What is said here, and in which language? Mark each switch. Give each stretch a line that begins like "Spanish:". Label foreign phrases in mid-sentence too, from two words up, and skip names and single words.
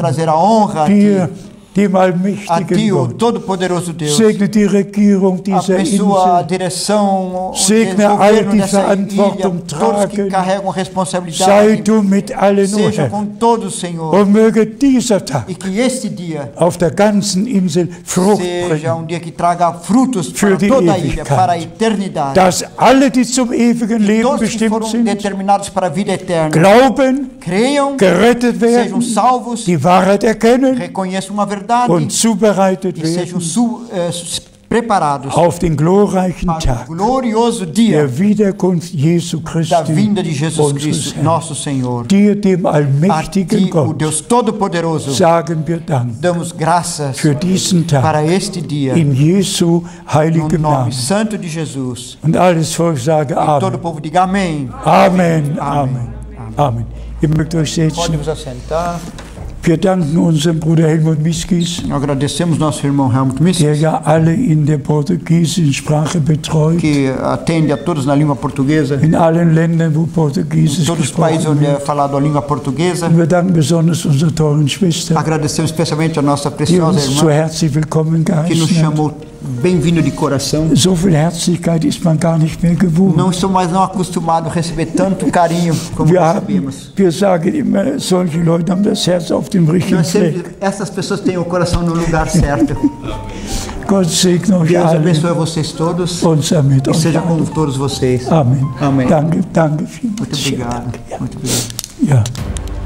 Portuguese: trazer a honra a
German: Dir,
Portuguese: ti,
German: dem
Portuguese: a
German: allmächtigen
Portuguese: ti, o
German: Gott.
Portuguese: Todo-Poderoso Deus.
German: Segne die Regierung dieser
Portuguese: Abençoa a
German: Insel.
Portuguese: direção, o
German: Segne
Portuguese: governo
German: all die
Portuguese: dessa ilha,
German: Verantwortung
Portuguese: todos que
German: tragen.
Portuguese: carregam
German: Sei
Portuguese: responsabilidade.
German: du mit allen,
Portuguese: o Seja
German: Herr.
Portuguese: com todos, Senhor.
German: Und möge dieser Tag
Portuguese: E que este dia
German: auf der ganzen Insel Frucht
Portuguese: seja
German: bringen.
Portuguese: dia que traga frutos
German: Für
Portuguese: para
German: die
Portuguese: toda a ilha,
German: Ewigkeit.
Portuguese: para a eternidade.
German: Dass alle, die zum ewigen Leben
Portuguese: Todos que
German: bestimmt
Portuguese: foram
German: sind,
Portuguese: determinados para a vida eterna,
German: glauben,
Portuguese: creiam,
German: gerettet
Portuguese: sejam
German: werden,
Portuguese: salvos,
German: die Wahrheit erkennen
Portuguese: reconheçam a verdade
German: und zubereitet
Portuguese: e sejam
German: werden
Portuguese: preparados
German: auf den glorreichen
Portuguese: para o
German: Tag
Portuguese: glorioso dia
German: der Wiederkunft Jesu
Portuguese: da
German: Christi,
Portuguese: vinda de Jesus
German: unseres
Portuguese: Cristo,
German: Herrn.
Portuguese: nosso Senhor.
German: Dir, dem
Portuguese: A
German: allmächtigen
Portuguese: ti, o
German: Gott,
Portuguese: Deus Todo-Poderoso,
German: sagen wir Dank
Portuguese: damos graças
German: für diesen Tag
Portuguese: para este dia,
German: in Jesu
Portuguese: no
German: heiligem
Portuguese: nome
German: Namen.
Portuguese: santo de Jesus.
German: Und alles Volk sage
Portuguese: Todo o
German: Amen.
Portuguese: povo diga amém.
German: Amen, Amen, Amen. Ihr mögt euch
Portuguese: Pode
German: setzen.
Portuguese: vos assentar.
German: Wir danken unserem Bruder Helmut Miskis,
Portuguese: Agradecemos nosso irmão Helmut Miskis,
German: der ja alle in der portugiesischen Sprache betreut,
Portuguese: que atende a todos na língua portuguesa,
German: in allen Ländern, wo Portugiesisch
Portuguese: todos os países
German: gesprochen
Portuguese: onde
German: wird.
Portuguese: é falado a língua portuguesa.
German: Wir danken besonders unserer teuren Schwester,
Portuguese: Agradecemos especialmente a nossa
German: die
Portuguese: preciosa
German: uns so
Portuguese: irmã,
German: herzlich willkommen
Portuguese: que nos
German: geheißen hat.
Portuguese: chamou bem-vindo de coração.
German: So viel Herzlichkeit ist man gar nicht mehr gewohnt.
Portuguese: Não estou mais não acostumado a receber tanto carinho como recebemos.
German: Wir sagen immer, solche Leute haben das Herz auf dem richtigen
Portuguese: Nós sempre,
German: Fleck.
Portuguese: essas pessoas têm o coração no lugar certo.
German: Gott segne euch
Portuguese: Deus
German: alle
Portuguese: abençoe vocês todos
German: und sei mit
Portuguese: e
German: euch.
Portuguese: seja com todos vocês.
German: Amen.
Portuguese: Amém.
German: Danke, danke vielmals.
Portuguese: Muito obrigado. Muito obrigado.
German: Ja.